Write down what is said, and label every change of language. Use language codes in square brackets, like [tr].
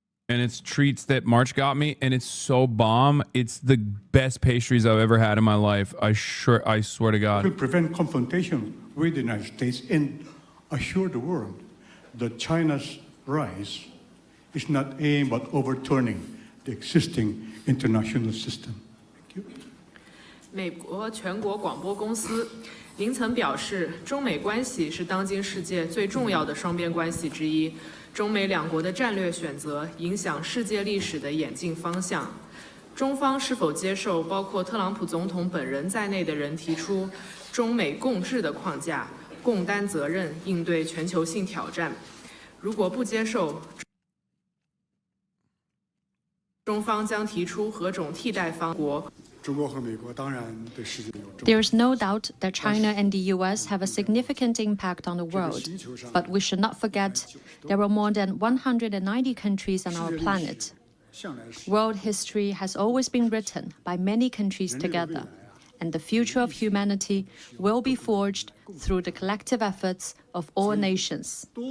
[en] And it's treats that March got me, and it's so bomb. It's the best pastries I've ever had in my life. I swear to To God. prevent confrontation with the United States and assure the world that China's rise is not aimed at overturning the existing international system. Thank you. [zh] 美国全国广播公司凌晨表示，中美关系是当今世界最重要的双边关系之一。中美两国的战略选择影响世界历史的演进方向。中方是否接受包括特朗普总统本人在内的人提出中美共治的框架，共担责任，应对全球性挑战？如果不接受，中方将提出何种替代方国？ [en] There is no doubt that China and the US have a significant impact on the world, but we should not forget there are more than 190 countries on our planet. World history has always been written by many countries together, and the future of humanity will be forged through the collective efforts of all nations.